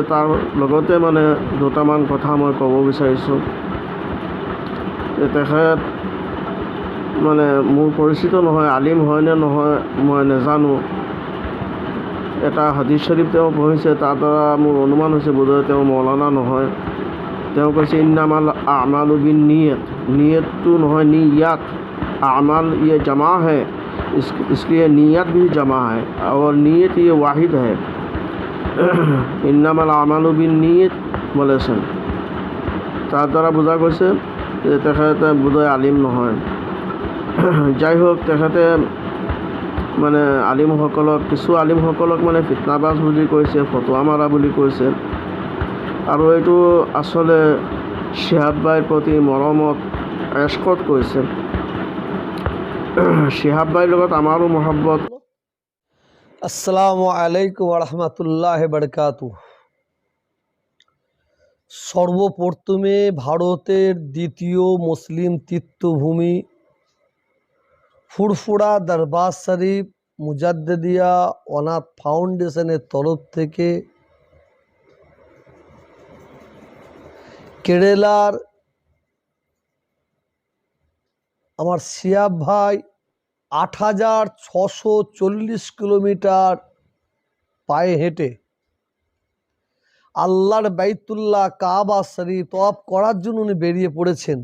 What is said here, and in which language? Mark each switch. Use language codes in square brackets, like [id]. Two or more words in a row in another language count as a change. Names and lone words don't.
[as] তাৰ লগতে মানে দুটামান কথা মই ক'ব বিচাৰিছোঁ যে তেখেত মানে মোৰ পৰিচিত নহয়, আলিম হয় নে নহয় মই নাজানো। এটা হাদিছ শৰীফ তেওঁ পঢ়িছে, তাৰ দ্বাৰা মোৰ অনুমান হৈছে বোধহয় তেওঁ মৌলানা নহয়। তেওঁ কৈছে [ar] إنما الأعمال بالنية, [as] নিয়তটো নহয় নিয়াত, [ur] আমাল یہ جمع ہے، اس لیے نیت بھی جمع ہے اور نیت یہ واحد ہے. [ar] إنما الأعمال بالنية বলেছেন। [as] তাৰ দ্বাৰা বুজা গৈছে যে তেখেতে বোধহয় আলিম নহয়। [bn] যাই হোক, [as] তেখেতে মানে আলিমসকলক, কিছু আলিমসকলক মানে ফিতনাবাজ বুলি কৈছে, ফটোৱা মাৰা বুলি কৈছে। আৰু এইটো আচলতে শিহাব ভাইৰ প্ৰতি মৰমত, এশকত কৈছে। শিহাব ভাইৰ লগত আমাৰো মহব্বত। [ar] السلام عليكم ورحمة الله وبركاته. [bn] সর্বপ্রথমে ভারতের দ্বিতীয় মুসলিম তীর্থভূমি ফুরফুরা দরবার শরীফ মুজাদ্দিদিয়া অনাথ ফাউন্ডেশনের তরফ থেকে কেরালার আমার শিহাব ভাই ৮৬৪০ কিলোমিটার পায়ে হেঁটে আল্লাহর বাইতুল্লাহ কাবা শরীফ তওয়াফ করার জন্য উনি বেরিয়ে পড়েছেন।